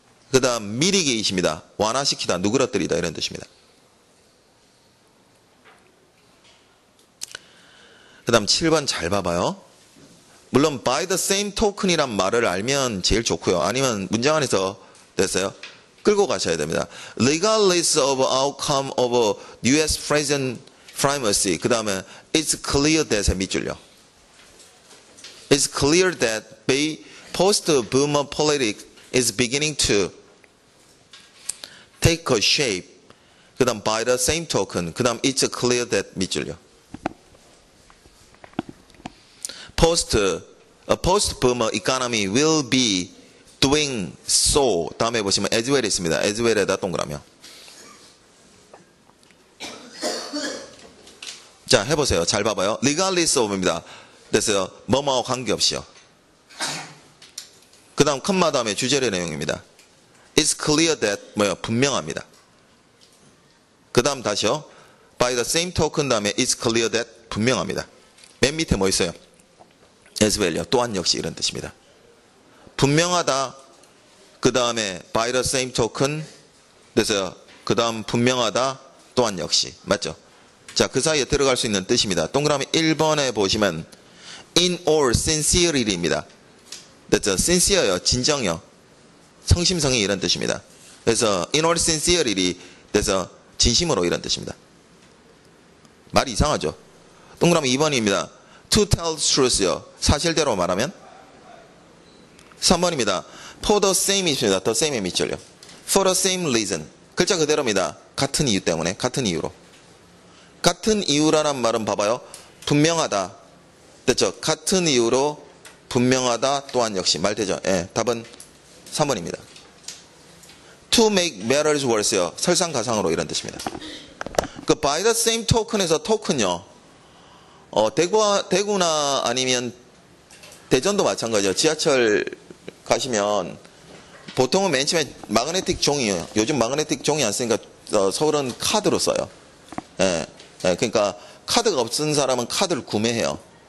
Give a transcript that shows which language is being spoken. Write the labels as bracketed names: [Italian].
[Korean] 그 다음 mitigate 완화시키다, 누그러뜨리다 이런 뜻입니다. 그 다음 7번 잘 봐봐요. 물론 [English] by the same token [Korean] 이란 말을 알면 제일 좋고요. 아니면 문장 안에서 됐어요. 끌고 가셔야 됩니다. [English] Regardless of outcome of U.S. President primacy. [Korean] 그 다음에 it's clear that의 밑줄요. [English] It's clear that post-Burma politics is beginning to take a shape. [Korean] 그 다음 [English] by the same token. 그 다음 it's clear that 밑줄요. Post-Burma economy will be doing so. [Korean] 다음에 보시면 [English] as well [Korean] 있습니다. as well에다 동그라미. 자, 해보세요. 잘 봐봐요. [English] regardless of [Korean] 입니다. 됐어요. 뭐뭐와 관계없이요. 그 다음 컴마 다음에 주절의 내용입니다. [English] It's clear that [Korean] 뭐요? 분명합니다. 그 다음 다시요. [English] By the same token [Korean] 다음에 [English] It's clear that [Korean] 분명합니다. 맨 밑에 뭐 있어요? [English] as well [Korean] 요. 또한 역시 이런 뜻입니다. 분명하다. 그 다음에 [English] by the same token [Korean] 됐어요. 그 다음 분명하다. 또한 역시. 맞죠? 자, 그 사이에 들어갈 수 있는 뜻입니다. 동그라미 1번에 보시면 [English] in all sincerely [Korean] 입니다. 됐죠? sincere요. 진정요. 성심성의 이런 뜻입니다. 그래서 [English] in all sincerely [Korean] 그래서 진심으로 이런 뜻입니다. 말이 이상하죠? 동그라미 2번입니다. [English] to tell truth [Korean] 요. 사실대로 말하면 3번입니다. [English] for the same [Korean] 있습니다. [English] the same [Korean] 의 밑줄요. [English] for the same reason. [Korean] 글자 그대로입니다. 같은 이유 때문에, 같은 이유로. 같은 이유라는 말은 봐봐요. 분명하다. 됐죠? 같은 이유로 분명하다 또한 역시 말 되죠? 예, 답은 3번입니다. [English] to make matters worse [Korean] 요. 설상가상으로 이런 뜻입니다. 그 [English] by the same token [Korean] 에서 token요. 대구나 아니면 대전도 마찬가지예요. 지하철 가시면 보통은 맨 처음에 마그네틱 종이에요. 요즘 마그네틱 종이 안 쓰니까 서울은 카드로 써요. 예, 그러니까 카드가 없는 사람은 카드를 구매해요.